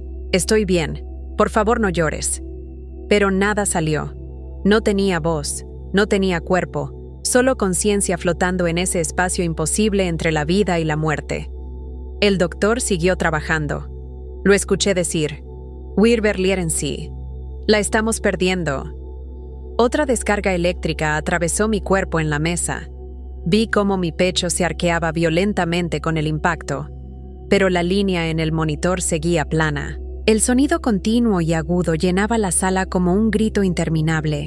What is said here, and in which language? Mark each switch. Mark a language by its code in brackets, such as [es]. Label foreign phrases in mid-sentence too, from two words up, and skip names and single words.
[es] Estoy bien. Por favor, no llores. Pero nada salió. No tenía voz. No tenía cuerpo, solo conciencia flotando en ese espacio imposible entre la vida y la muerte. El doctor siguió trabajando. Lo escuché decir: [de] Wir verlieren sie. [es] La estamos perdiendo. Otra descarga eléctrica atravesó mi cuerpo en la mesa. Vi cómo mi pecho se arqueaba violentamente con el impacto, pero la línea en el monitor seguía plana. El sonido continuo y agudo llenaba la sala como un grito interminable.